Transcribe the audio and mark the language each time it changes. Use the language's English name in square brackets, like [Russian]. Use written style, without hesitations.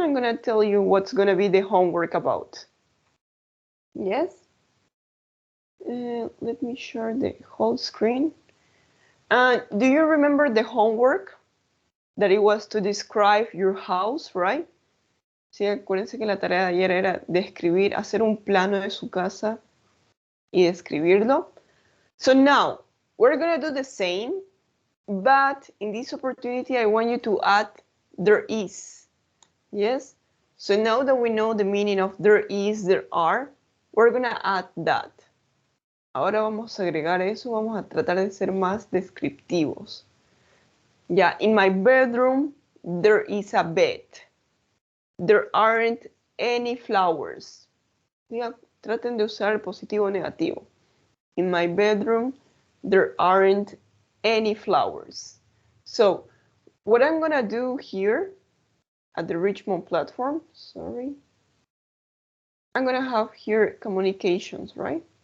[English] I'm gonna tell you what's gonna be the homework about. Yes? Let me share the whole screen. Do you remember the homework? That it was to describe your house, right? [Spanish] Sí, acuérdense que la tarea de ayer era describir, hacer un plano de su casa y describirlo. [English] So now, we're gonna do the same, but in this opportunity, I want you to add there is. Yes? So now that we know the meaning of there is, there are, we're gonna add that. [Spanish] Ahora vamos a agregar eso, vamos a tratar de ser más descriptivos. [English] Yeah, in my bedroom, there is a bed. There aren't any flowers. [Spanish] Yeah, traten de usar el positivo o negativo. [English] In my bedroom, there aren't any flowers. So, what I'm gonna do here at the Richmond platform, sorry, I'm gonna have here communications, right?